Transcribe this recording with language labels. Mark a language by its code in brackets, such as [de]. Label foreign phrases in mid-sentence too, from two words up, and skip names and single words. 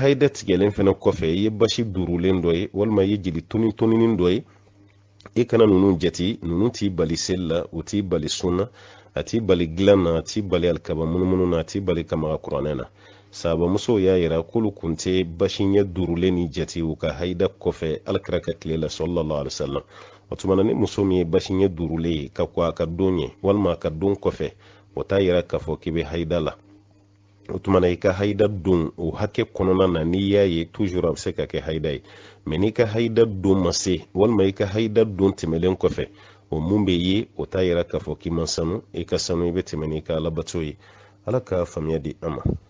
[bm] haida tigɛlen fɛnɛ kɔfɛ i ye basi durulen dɔ ye walima i ye jeli toninin dɔ ye i kana ninnu jate ninnu t'i bali seli la o t'i bali sunna a t'i bali dilan na a t'i bali alikaba munumunu na a t'i bali kamaga kuranɛ na sahabamusow y'a yira k'olu kun tɛ basi ɲɛ durulen ni jate u ka haida kɔfɛ alakira ka tile la [ar] صلى الله عليه وسلم [bm] o tumana ni muso min ye basi ɲɛ durulen ye ka ko a ka don ye walima a ka don kɔfɛ o t'a yira k'a fɔ k'i bɛ haida la o tumana i ka haida don o hakɛ kɔnɔna na n'i y'a ye toujours a bɛ se ka kɛ haida ye mɛ n'i ka haida don ma se walima i ka haida don tɛmɛlen kɔfɛ o mun bɛ ye o t'a yira k'a fɔ k'i ma sanu i ka sanu i bɛ tɛmɛ n'i ka alabato ye ala ka faamuya di an ma